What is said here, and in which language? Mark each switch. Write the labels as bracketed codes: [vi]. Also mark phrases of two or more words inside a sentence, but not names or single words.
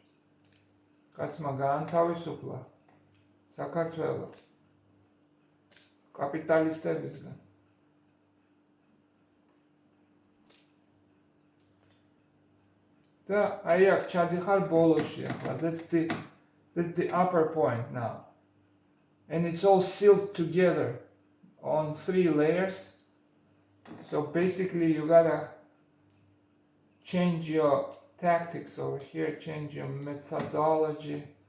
[ka] კაცმა გაანთავისუფლა საქართველო კაპიტალისტებისგან. და აი აქ ჩადიხარ ბოლოში ახლა. [en] That's the upper point now. And it's all sealed together on 3 layers. So basically you gotta change your tactics over here, change your methodology.